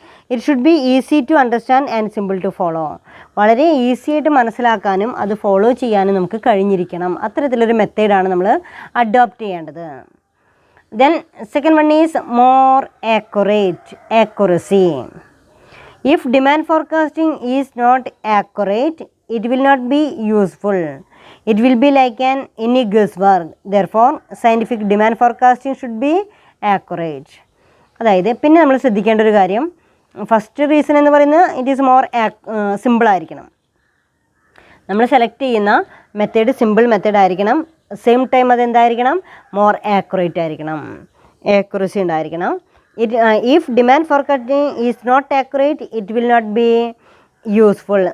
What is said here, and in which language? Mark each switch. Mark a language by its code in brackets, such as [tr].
[en] It should be easy to understand and simple to follow. [ml] വളരെ easy ആയിട്ട് മനസ്സിലാക്കാനും അത് ഫോളോ ചെയ്യാനും നമുക്ക് കഴിഞ്ഞിരിക്കണം. അത്തരത്തിലൊരു മെത്തേഡാണ് നമ്മൾ അഡോപ്റ്റ് ചെയ്യേണ്ടത്. [en] Then second one is more accuracy. If demand forecasting is not accurate, it will not be useful. It will be like any guesswork. Therefore, scientific demand forecasting should be accurate. [ml] അതായത് പിന്നെ നമ്മൾ ശ്രദ്ധിക്കേണ്ട ഒരു കാര്യം, first reason എന്ന് പറയുന്നത് [en] it is more [ml] സിമ്പിളായിരിക്കണം. നമ്മൾ select ചെയ്യുന്ന മെത്തേഡ് സിമ്പിൾ മെത്തേഡ് ആയിരിക്കണം. Same time അതെന്തായിരിക്കണം? മോർ ആക്യുറേറ്റ് ആയിരിക്കണം, ആക്യുറസി ഉണ്ടായിരിക്കണം. [en] If demand forecasting is not accurate it will not be useful.